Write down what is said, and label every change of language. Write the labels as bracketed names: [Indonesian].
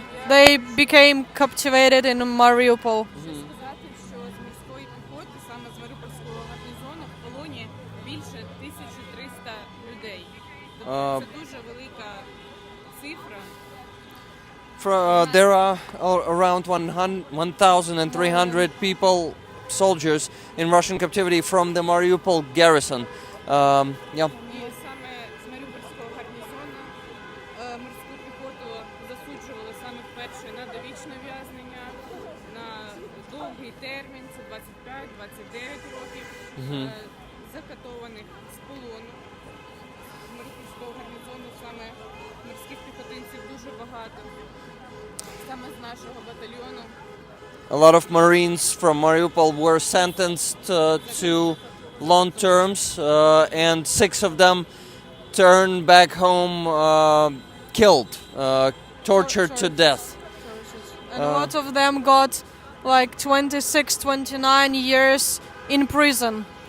[English] they became captivated in Mariupol. [Ukrainian] Сказати, що з морської піхоти, саме з Маріупольського гарнізону, в полоні більше 1300 людей. Тобто це дуже велика цифра. [English] There are around 1,300 people, soldiers, in Russian captivity from the Mariupol garrison. Yeah. [Ukrainian] І саме з Маріупольського гарнізону морську піхоту засуджували саме вперше на довічне в'язнення, на довгий термін, це 25-29 років, закатованих з полону. З Маріупольського гарнізону саме морських піхотинців дуже багато. Саме з нашого батальйону. [English] A lot of Marines from Mariupol were sentenced to long terms, and 6 of them turned back home killed, tortured to death. And a lot of them got like 26, 29 years in prison.